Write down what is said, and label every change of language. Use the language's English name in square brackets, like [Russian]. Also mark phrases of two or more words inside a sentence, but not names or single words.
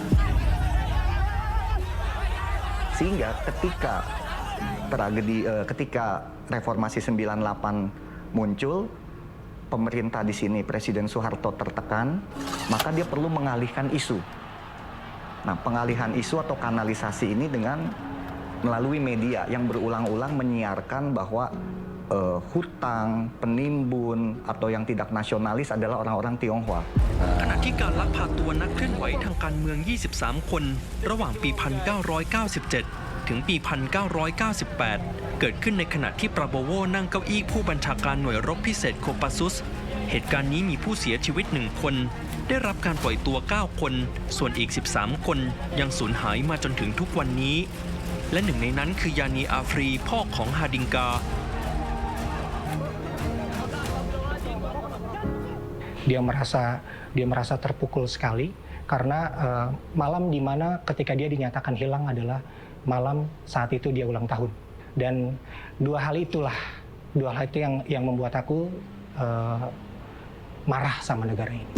[Indonesian] Sehingga ketika reformasi 98 muncul, pemerintah di sini Presiden Soeharto tertekan, maka dia perlu mengalihkan isu. Nah, pengalihan isu atau kanalisasi ini dengan melalui media yang berulang-ulang menyiarkan bahwa hutang, penimbun, atau yang tidak nasionalis adalah orang-orang Tionghoa. [Thai] ขณะที่การลักพาตัวนักเคลื่อนไหวทางการเมือง 23 คนระหว่างปี 1997 ถึงปี 1998 เกิดขึ้นในขณะที่ปราโบโวนั่งเก้าอี้ผู้บัญชาการหน่วยรบพิเศษโคปาซุสเหตุการณ์นี้มีผู้เสียชีวิต 1 คนได้รับการปล่อยตัว 9 คนส่วนอีก 13 คนยังสูญหายมาจนถึงทุกวันนี้และหนึ่งในนั้นคือยานีอาฟรีพ่อของฮาดิงกา [Indonesian] Dia merasa terpukul sekali karena malam di mana ketika dia dinyatakan hilang adalah malam saat itu dia ulang tahun. Dan dua hal itu yang membuat aku marah sama negara ini.